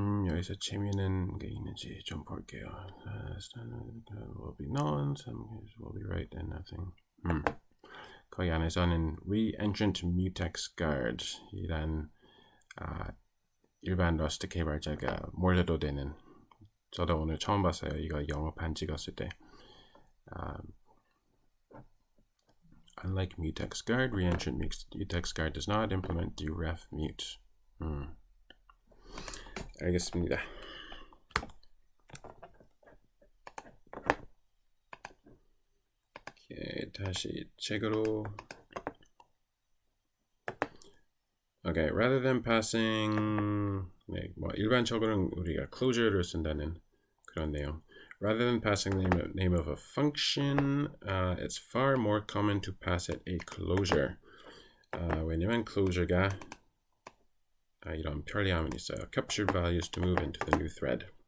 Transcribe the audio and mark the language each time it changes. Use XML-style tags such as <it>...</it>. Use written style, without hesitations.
<ko>여기서 재미있는 게 있는지 좀 볼게요.</ko> <en>Standard will be none, some cases will be right and nothing.</en> <ko>거기 안에서는 re-entrant mutex guard 이란 일반 러스트 개발자가 몰려도 되는 저도 오늘 처음 봤어요. 이거 영어판 찍었을 때.</ko> <en>Unlike mutex guard, re-entrant mutex guard does not implement deref mute.</en> <ko>알겠습니다. 오케이, 다시 책으로.</ko> <en>Okay, rather than passing</en> <ko>네, 뭐 일반적으로는 우리가 closure를 쓴다는 그런 내용.</ko> <en>Rather than passing the name of a function, it's far more common to pass it a closure.</en> <ko>왜냐면 closure가 이런 편리함이 있어요.</ko> <en>Captured values to move into the new thread.</en>